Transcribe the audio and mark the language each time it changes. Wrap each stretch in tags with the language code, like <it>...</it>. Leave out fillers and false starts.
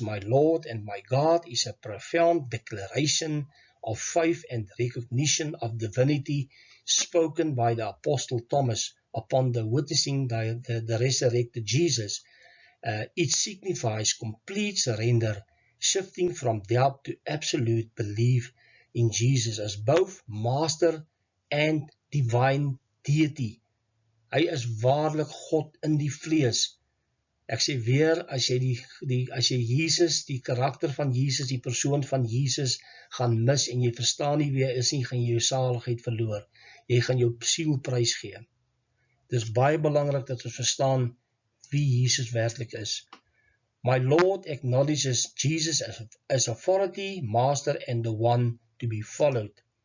<en>My Lord and my God is a profound declaration of faith and recognition of divinity spoken by the Apostle Thomas upon the witnessing the resurrected Jesus. It signifies complete surrender, shifting from doubt to absolute belief in Jesus as both master and divine deity.</en> <af>Hy is waarlik God in die vlees. Ek sê weer, as jy Jesus, die karakter van Jesus, die persoon van Jesus gaan mis en jy verstaan nie wie hy is nie, gaan jy jou saligheid verloor. Jy gaan jou siel prys gee. Dit is baie belangrik dat ons verstaan wie Jesus werklik is.</af> <en>My Lord acknowledges Jesus as authority, master, and the one to be followed.</en>